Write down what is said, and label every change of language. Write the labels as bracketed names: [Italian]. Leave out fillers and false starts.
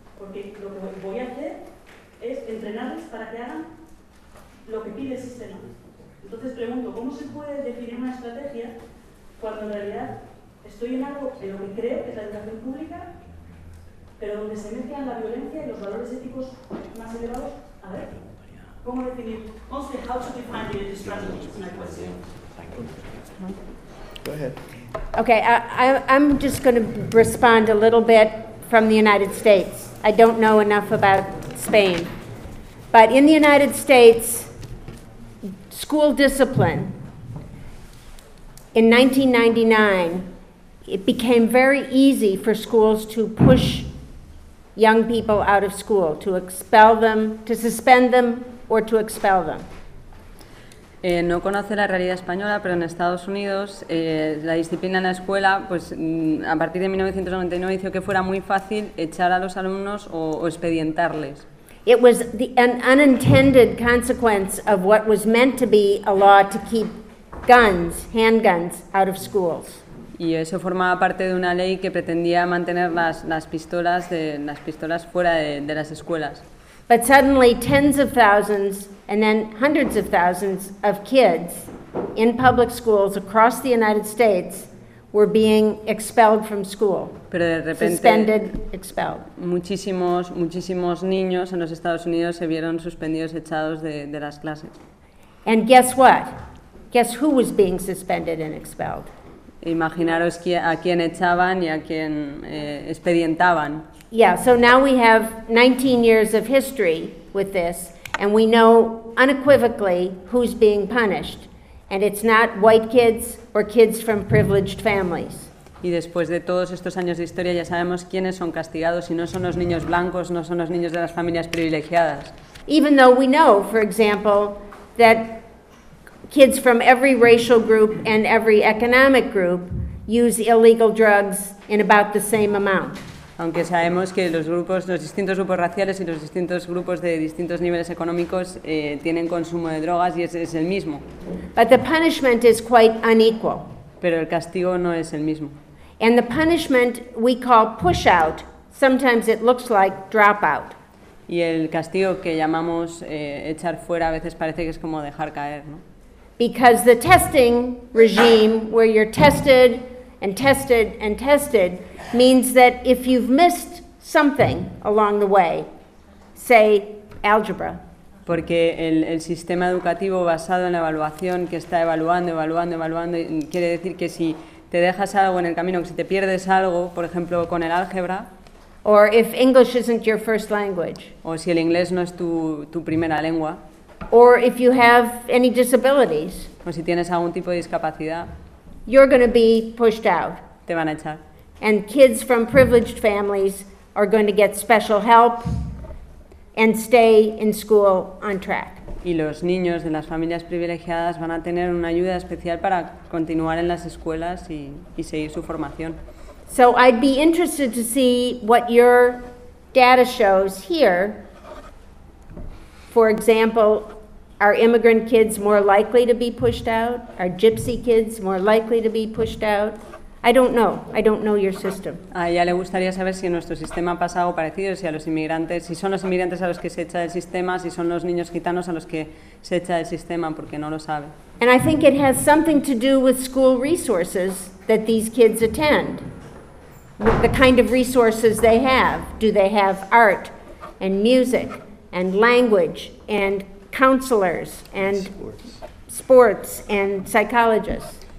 [Spanish] Porque lo que voy a hacer es entrenarles para que hagan lo que pide el sistema. Entonces pregunto, ¿cómo se puede definir una estrategia cuando en realidad estoy en algo en lo que creo que es la educación pública, pero donde se mezclan la violencia y los valores éticos más elevados? A ver, ¿cómo definir? [English] Mostly, how to define the strategy is my question. Go ahead. Okay, I'm just going to respond a little bit from the United States. I don't know enough about Spain. But in the United States, school discipline in 1999, it became very easy for schools to push young people out of school, to expel them, to suspend them, or to expel them. [Spanish] No conoce la realidad española, pero en Estados Unidos la disciplina en la escuela, pues a partir de 1999 hizo que fuera muy fácil echar a los alumnos o expedientarles. [English] It was an unintended consequence of what was meant to be a law to keep guns, handguns, out of schools. [Spanish] Y eso formaba parte de una ley que pretendía mantener las pistolas fuera de las escuelas. [English] But suddenly tens of thousands and then hundreds of thousands of kids in public schools across the United States were being expelled from school. [Spanish] Pero de repente, [English] suspended, expelled. [Spanish] Muchísimos niños en los Estados Unidos se vieron suspendidos, echados de las clases. [English] And guess what? Guess who was being suspended and expelled? [Spanish] Imaginaros a quién echaban y a quién expedientaban. [English] Yeah, so now we have 19 years of history with this, and we know unequivocally who's being punished. And it's not white kids or kids from privileged families. [Spanish] Y después de todos estos años de historia ya sabemos quiénes son castigados, y no son los niños blancos, no son los niños de las familias privilegiadas. [English] Even though we know, for example, that kids from every racial group and every economic group use illegal drugs in about the same amount. [Spanish] aunque sabemos que los grupos, los distintos grupos raciales y los distintos grupos de distintos niveles económicos tienen consumo de drogas y es el mismo. [English] But the punishment is quite unequal. [Spanish] Pero el castigo no es el mismo. [English] And the punishment we call push out, sometimes it looks like drop out. [Spanish] Y el castigo que llamamos echar fuera a veces parece que es como dejar caer, ¿no? [English] Because the testing regime where you're tested and tested and tested means that if you've missed something along the way, say algebra. [Spanish] Porque el sistema educativo basado en la evaluación que está evaluando quiere decir que si te dejas algo en el camino, que si te pierdes algo, por ejemplo con el álgebra. [English] Or if English isn't your first language. [Spanish] O si el inglés no es tu primera lengua. [English] Or if you have any disabilities. [Spanish] O si tienes algún tipo de discapacidad. [English] You're going to be pushed out. [Spanish] Te van a echar. [English] And kids from privileged families are going to get special help and stay in school on track. [Spanish] Y los niños de las familias privilegiadas van a tener una ayuda especial para continuar en las escuelas y seguir su formación. [English] So I'd be interested to see what your data shows here. For example, are immigrant kids more likely to be pushed out? Are gypsy kids more likely to be pushed out? I don't know. I don't know your system. [Spanish] A ella le gustaría saber si nuestro sistema pasa algo parecido, si a los inmigrantes, si son los inmigrantes a los que se echa el sistema, si son los niños gitanos a los que se echa el sistema, porque no lo sabe. [English] And I think it has something to do with school resources that these kids attend. The kind of resources they have. Do they have art and music and language and counselors and sports and psychologists?